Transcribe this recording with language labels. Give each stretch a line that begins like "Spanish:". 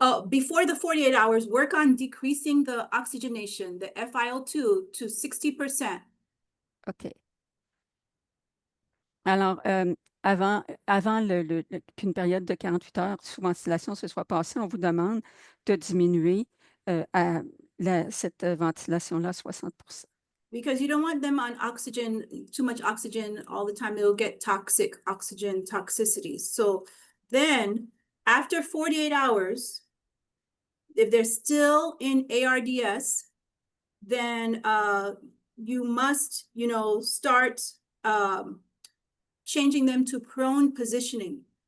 English: Before the 48 hours, work on decreasing the oxygenation, the FiO2 to 60%. OK.
French: Alors, avant qu'une période de 48 heures sous ventilation se soit passée, on vous demande de diminuer cette ventilation-là à 60%.
English: Because you don't want them on oxygen, too much oxygen all the time. It'll get toxic, oxygen toxicity. So then after 48 hours, if they're still in ARDS, then you must, start changing them to prone positioning.